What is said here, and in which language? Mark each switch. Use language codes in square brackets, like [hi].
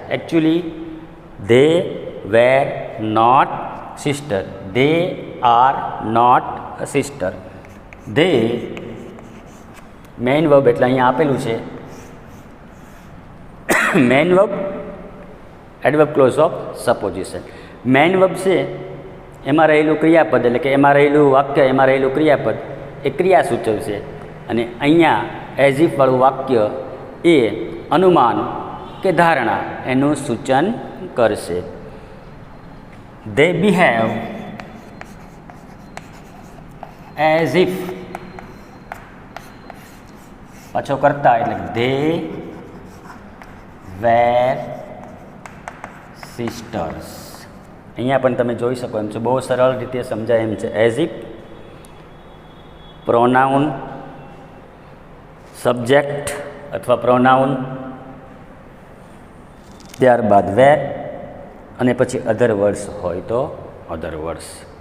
[en] Actually they were not sister, they are not a sister. [gu] they main verb એટલે અહીંયા આપેલું છે main verb adverb close of supposition. Main verb છે એમાં રહેલું ક્રિયાપદ, એટલે કે એમાં રહેલું વાક્ય, એમાં રહેલું ક્રિયાપદ એ ક્રિયા સૂચવશે. અને અહીંયા એઝ ઇફ વાળું વાક્ય એ અનુમાન કે ધારણા એનું સૂચન કરશે. [en] they behave as if, [gu] પાછો કરતા એટલે [en] they were sisters. [gu] અહીંયા પણ તમે જોઈ શકો એમ છે, બહુ સરળ રીતે સમજાય એમ છે. એઝ ઇફ પ્રોનાઉન, સબ્જેક્ટ અથવા પ્રોનાઉન, ત્યારબાદ વેર અને પછી અધર વર્ડ્સ હોય તો અધર વર્ડ્સ.